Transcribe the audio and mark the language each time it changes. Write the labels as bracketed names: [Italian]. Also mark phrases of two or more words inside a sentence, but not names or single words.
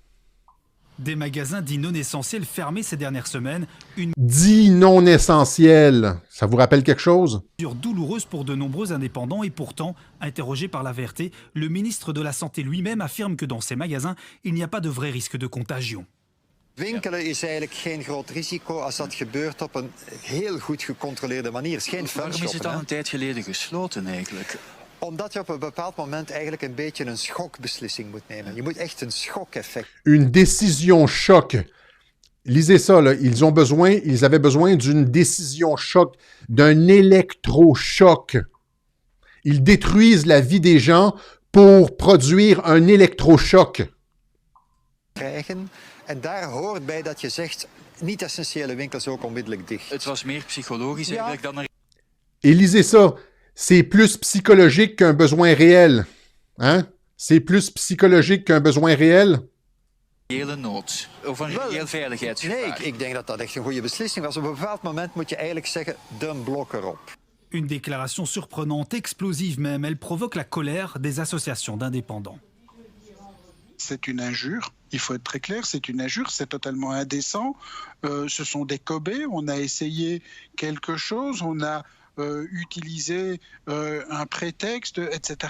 [French] Des magasins dits non essentiels fermés ces dernières semaines. Une Dits non essentiels. Ça vous rappelle quelque chose? mesure douloureuse pour de nombreux indépendants et pourtant, interrogé par la VRT, le ministre de la Santé lui-même affirme que dans ces magasins, il n'y a pas de vrai risque de contagion. [Dutch] Winkelen is eigenlijk geen groot risico als dat gebeurt op een heel goed gecontroleerde manier. Het is geen Waarom is het vuilschoppen. al een tijd geleden gesloten eigenlijk? Omdat je op een bepaald moment eigenlijk een beetje een schokbeslissing moet nemen. Je moet echt een schokeffect. [French] Une décision choc. Lisez ça, là. Ils avaient besoin d'une décision choc, d'un électrochoc. Ils détruisent la vie des gens pour produire un électrochoc. [Dutch] Krijgen. En daar hoort bij dat je zegt, niet-essentiële winkels ook onmiddellijk dicht. Het was meer psychologisch eigenlijk dan er... [French] Et lisez ça. C'est plus psychologique qu'un besoin réel. Hein? C'est plus psychologique qu'un besoin réel. [Dutch] reële nood of een reëel Nee, veiligheidsgevaar. ik denk dat dat echt een goede beslissing was. Op een bepaald moment moet je eigenlijk zeggen, de blok erop. [French] Une déclaration surprenante, explosive même, elle provoque la colère des associations d'indépendants. C'est une injure, il faut être très clair, c'est une injure, c'est totalement indécent. Ce sont des cobés, on a essayé quelque chose, on a utilisé un prétexte, etc.